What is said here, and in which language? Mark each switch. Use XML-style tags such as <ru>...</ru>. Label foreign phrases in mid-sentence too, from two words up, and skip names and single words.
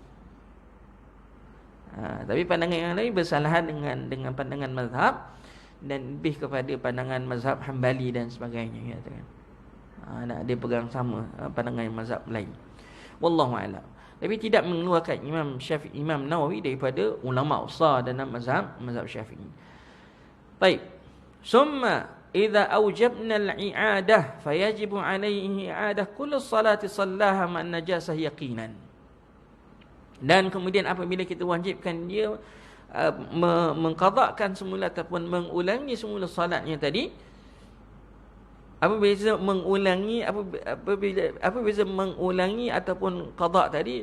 <ms>Tapi pandangan yang lain bersalahan dengan pandangan mazhab dan lebih kepada pandangan mazhab Hambali dan sebagainya, katakan. Dia pegang sama pandangan mazhab lain.</ms> <ar>والله أعلم.</ar> <ms>Tapi tidak mengeluarkan Imam Nawawi daripada ulama besar dalam mazhab Syafi'i. Baik.</ms> <ar>ثم إذا أوجبنا الإعادة فيجب عليه إعادة كل صلاة صلاها من نجاسة يقينا.</ar> <ms>Dan kemudian apabila kita wajibkan dia mengqadhakan semula ataupun mengulangi semula salatnya tadi, apa beza mengulangi, apa beza mengulangi ataupun qada tadi?</ms>